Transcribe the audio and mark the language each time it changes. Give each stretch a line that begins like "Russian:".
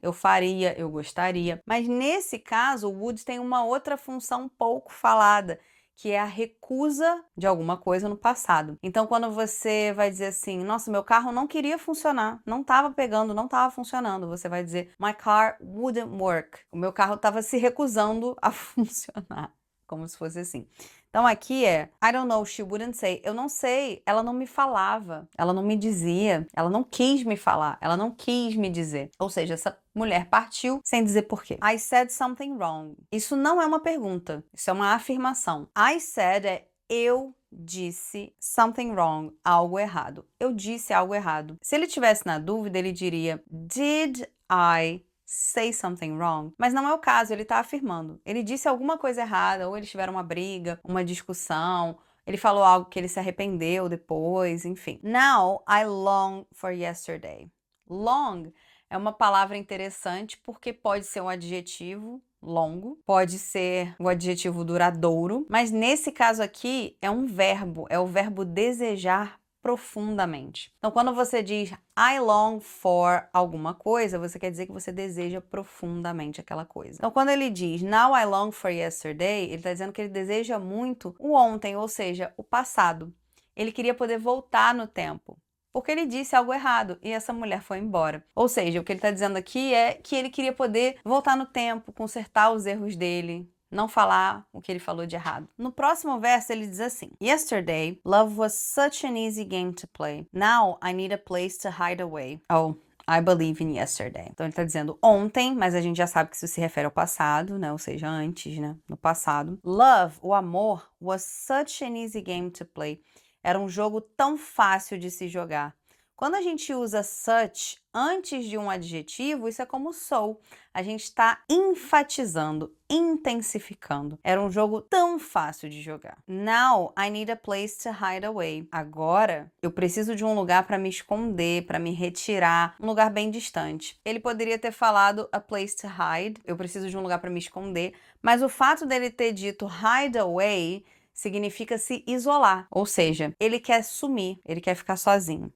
Portuguese: Eu faria, eu gostaria. Mas nesse caso, o would tem uma outra função pouco falada, que é a recusa de alguma coisa no passado. Então, quando você vai dizer assim, nossa, meu carro não queria funcionar, não estava pegando, não estava funcionando, você vai dizer,
English: my car wouldn't work.
Portuguese: O meu carro estava se recusando a funcionar, como se fosse assim. Então aqui é,
English: I don't know, she wouldn't say.
Portuguese: Eu não sei, ela não me falava, ela não me dizia, ela não quis me falar, ela não quis me dizer. Ou seja, essa mulher partiu sem dizer por quê.
English: I said something wrong.
Portuguese: Isso não é uma pergunta, isso é uma afirmação.
English: I said
Portuguese: é eu disse
English: something wrong,
Portuguese: algo errado. Eu disse algo errado. Se ele tivesse na dúvida, ele diria,
English: did I say something wrong?
Portuguese: Mas não é o caso, ele tá afirmando. Ele disse alguma coisa errada, ou eles tiveram uma briga, uma discussão, ele falou algo que ele se arrependeu depois, enfim.
English: Now I long for yesterday.
Portuguese: Long é uma palavra interessante porque pode ser um adjetivo longo, pode ser o adjetivo duradouro, mas nesse caso aqui é um verbo, é o verbo desejar profundamente. Então, quando você diz
English: I long for
Portuguese: alguma coisa, você quer dizer que você deseja profundamente aquela coisa. Então, quando ele diz
English: Now I long for yesterday,
Portuguese: ele está dizendo que ele deseja muito o ontem, ou seja, o passado. Ele queria poder voltar no tempo, porque ele disse algo errado e essa mulher foi embora. Ou seja, o que ele está dizendo aqui é que ele queria poder voltar no tempo, consertar os erros dele, não falar o que ele falou de errado. No próximo verso ele diz assim:
English: Yesterday, love was such an easy game to play. Now I need a place to hide away. Oh, I believe in yesterday.
Portuguese: Então ele tá dizendo ontem, mas a gente já sabe que isso se refere ao passado, né? Ou seja, antes, né? No passado.
English: Love,
Portuguese: o amor,
English: was such an easy game to play.
Portuguese: Era um jogo tão fácil de se jogar. Quando a gente usa such antes de um adjetivo, isso é como so. A gente está enfatizando, intensificando. Era um jogo tão fácil de jogar.
English: Now I need a place to hide away.
Portuguese: Agora eu preciso de um lugar para me esconder, para me retirar, um lugar bem distante. Ele poderia ter falado
English: a place to hide.
Portuguese: Eu preciso de um lugar para me esconder. Mas o fato dele ter dito hide away significa se isolar, ou seja, ele quer sumir, ele quer ficar sozinho.